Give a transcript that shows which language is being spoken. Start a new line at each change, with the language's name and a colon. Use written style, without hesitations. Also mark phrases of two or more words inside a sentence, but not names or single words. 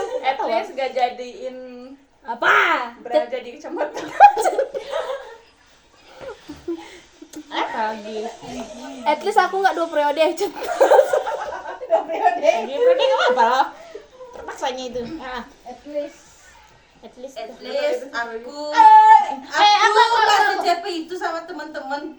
English: At least
Indonesian: gak jadiin apa? berada di kecamatan. Apa lagi?
English: At least
Indonesian: aku nggak 2 periode. Udah periode. Ini periode nggak apa loh. Terpaksanya itu.
English: At least At least
Indonesian: aku apa? nggak se-JP itu sama teman-teman.